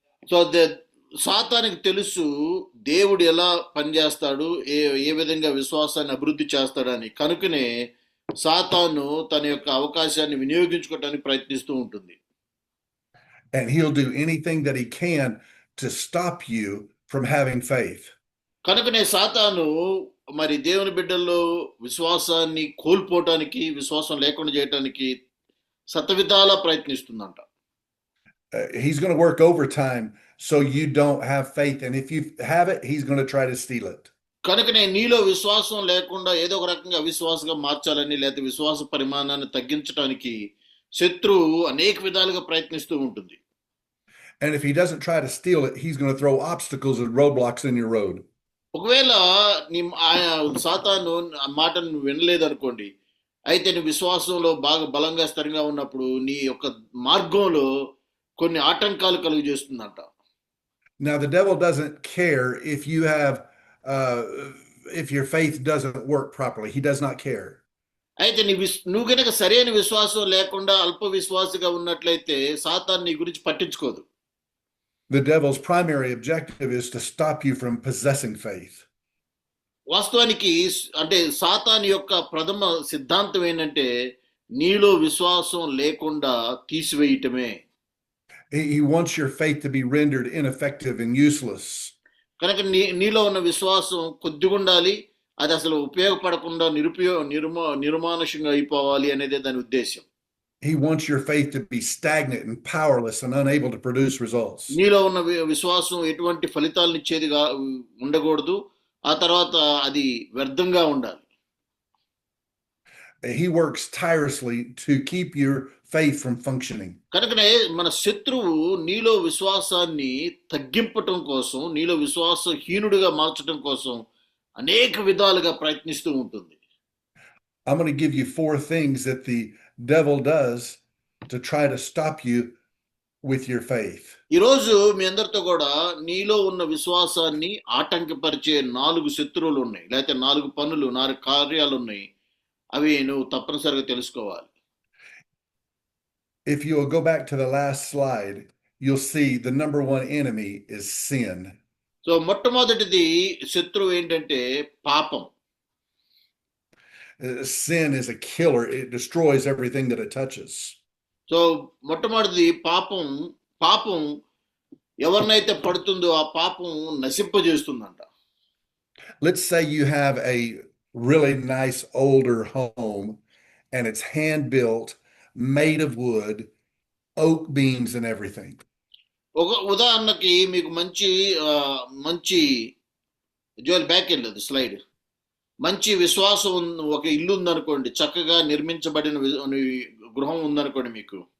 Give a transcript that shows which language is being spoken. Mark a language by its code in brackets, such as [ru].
[te] So సాతానికి తెలుసు దేవుడు ఎలా పనిచేస్తాడు, ఏ విధంగా విశ్వాసాన్ని అభివృద్ధి చేస్తాడని. కనుకనే సాతాను తన యొక్క అవకాశాన్ని వినియోగించుకోవడానికి ప్రయత్నిస్తూ ఉంటుంది. [en] And he'll do anything that he can to stop you from having faith. [te] కనుకనే సాతాను మరి దేవుని బిడ్డల్లో విశ్వాసాన్ని కోల్పోవటానికి, విశ్వాసం లేకుండా చేయటానికి శతవిధాలా ప్రయత్నిస్తుందంట. [en] He's going to work overtime so you don't have faith, and if you have it, he's going to try to steal it. [te] కనుకనే నీలో విశ్వాసం లేకుండా ఏదో ఒక రకంగా అవిశ్వాసంగా మార్చాలని, లేదా విశ్వాస పరిమాణాన్ని తగ్గించడానికి శత్రువు అనేక విధాలుగా ప్రయత్నిస్తూ ఉంటుంది. [en] And if he doesn't try to steal it, he's going to throw obstacles and roadblocks in your road. [te] ఒకవేళ నీ సాతాను ఆ మాటను నువ్వు వినలేదు అనుకోండి, అయితే నీ విశ్వాసంలో బాగా బలంగా స్థిరంగా ఉన్నప్పుడు నీ యొక్క మార్గంలో కొన్ని ఆటంకాలు కలుగు చేస్తుందంట. [en] Now, the devil doesn't care uh, if your faith doesn't work properly. He does not care. [te] అయితే నువ్వు గనక సరైన విశ్వాసం లేకుండా అల్ప విశ్వాసిగా ఉన్నట్లయితే సాతాను నీ గురించి పట్టించుకోదు. [en] The devil's primary objective is to stop you from possessing faith. [te] వాస్తవానికి అంటే సాతాను యొక్క ప్రథమ సిద్ధాంతం ఏంటంటే నీలో విశ్వాసం లేకుండా తీసివేయటమే. [en] He wants your faith to be rendered ineffective and useless. [te] కనుక నీలో ఉన్న విశ్వాసం కొద్దిగా ఉండాలి, అది అసలు ఉపయోగపడకుండా నిర్మానుషంగా అయిపోవాలి అనేది దాని ఉద్దేశం. [en] He wants your faith to be stagnant and powerless and unable to produce results. [te] నీలో ఉన్న విశ్వాసం ఎటువంటి ఫలితాలను ఇచ్చేదిగా ఉండకూడదు, ఆ తర్వాత అది వ్యర్థంగా ఉండాలి. [en] He works tirelessly to keep your faith from functioning. [te] కనుకనే మన శత్రువు నీలో విశ్వాసాన్ని తగ్గింపటం కోసం, నీలో విశ్వాసహీనుడిగా మార్చడం కోసం అనేక విధాలుగా ప్రయత్నిస్తూ ఉంటుంది. [en] I'm going to give you 4 things that the devil does to try to stop you with your faith. [te] ఈరోజు మీ అందరితో కూడా నీలో ఉన్న విశ్వాసాన్ని ఆటంకపరిచే 4 శత్రువులు ఉన్నాయి, లేకపోతే 4 పనులు, 4 కార్యాలు ఉన్నాయి. అవి నువ్వు తప్పనిసరిగా తెలుసుకోవాలి. [en] If you will go back to the last slide, you'll see the number 1 enemy is sin. [te] So మొట్టమొదటిది శత్రువు ఏంటంటే పాపం. [en] Sin is a killer. It destroys everything that it touches. [te] So మొట్టమొదటిది పాపం ఎవరినైతే పడుతుందో ఆ పాపం నశింపజేస్తుందంట. [en] Let's say you have a really nice older home and it's hand built, made of wood, oak beams and everything. [te] ఒక ఉదాహరణకి మీకు మంచి జోల్ బ్యాక్ వెళ్ళదు స్లైడ్, మంచి విశ్వాసం ఒక ఇల్లు ఉందనుకోండి, చక్కగా నిర్మించబడిన గృహం ఉందనుకోండి మీకు.